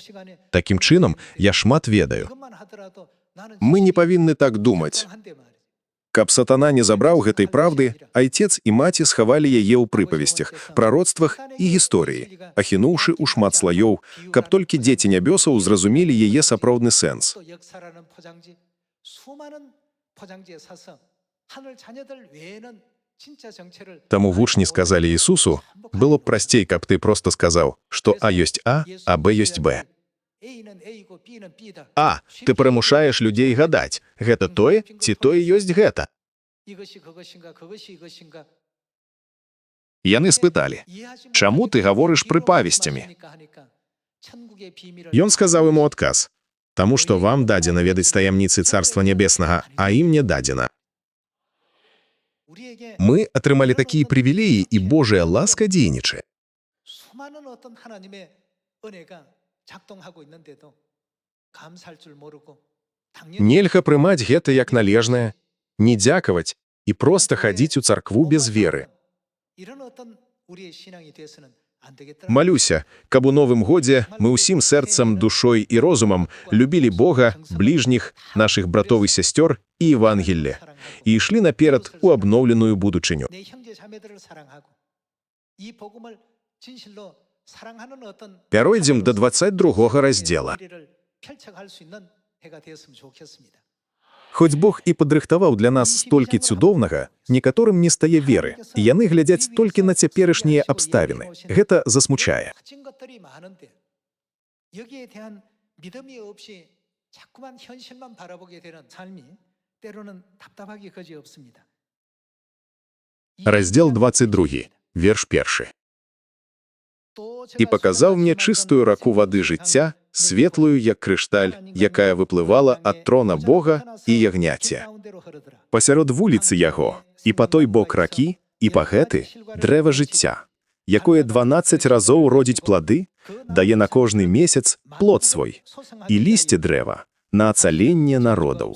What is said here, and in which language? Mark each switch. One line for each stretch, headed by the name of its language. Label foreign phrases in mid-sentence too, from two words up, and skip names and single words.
Belarusian: Такім чынам, я шмат ведаю. Мы не павінны так думаць. Каб сатана не забраў гэтай праўды, айцец і маці схавалі яе ў прыпавесцях, прароцтвах і гісторыі, ахінуўшы ў шмат слаёў, каб толькі дзеці нябёсаў зразумелі яе сапраўдны сэнс.
Korean: 또 역사라는 포장지, 수많은 포장지에 사서 하늘 자녀들 외에는 진짜 정체를
Belarusian: Таму вучні сказалі Ісусу, было б прасцей, каб ты проста сказаў, што А ёсць А, а Б ёсць Б.
Korean: A는 A이고 B는 B다.
Belarusian: А, ты прымушаеш людзей гадаць, гэта тое ці тое ёсць гэта.
Korean: 이것이 그것인가 그것이 이것인가.
Belarusian: Яны спыталі, чаму ты гаворыш прыпавесцямі? Ён сказаў яму адказ, таму што вам дадзена ведаць таямніцы Царства Нябеснага, а ім не дадзена. Мы атрымалі такія прывілеі, і Божая ласка дзейнічае.
Korean: 수많은 어떤 하나님의 은혜가 작동하고 있는데도 감사할 줄 모르고
Belarusian: Нельга прымаць гэта як належнае, не дзякаваць і проста хадзіць у царкву без веры.
Korean: 이런 어떤 우리의 신앙이 돼서는 안 되겠더라.
Belarusian: Малюся, каб у Новым годзе мы ўсім сэрцам, душой і розумам любілі Бога, бліжніх, нашых братоў і сясцёр і Евангелле, і ішлі наперад у абноўленую будучыню.
Korean: 내 형제 자매들을 사랑하고 이 복음을 진실로 사랑하는 어떤
Belarusian: Пяройдзем да 22 раздзела.
Korean: 우리를 펼쳐갈 수 있는 해가 되었으면 좋겠습니다.
Belarusian: Хоць Бог і падрыхтаваў для нас столькі цудоўнага, некаторым не стае веры, і яны глядзяць толькі на цяперашнія абставіны. Гэта засмучае.
Korean: 가진 것들이 많은데 여기에 대한 믿음이 없이 자꾸만 현실만 바라보게 되는 삶이 때로는 답답하기 그지없습니다.
Belarusian: Раздзел 22, верш 1. «І паказаў мне чыстую раку вады жыцця, светлую, як крышталь, якая выплывала ад трона Бога і ягняця. Пасярод вуліцы яго, і па той бок ракі, і па гэты дрэва жыцця, якое 12 разоў родзіць плады, дае на кожны месяц плод свой, і лісце дрэва на ацаленне народаў.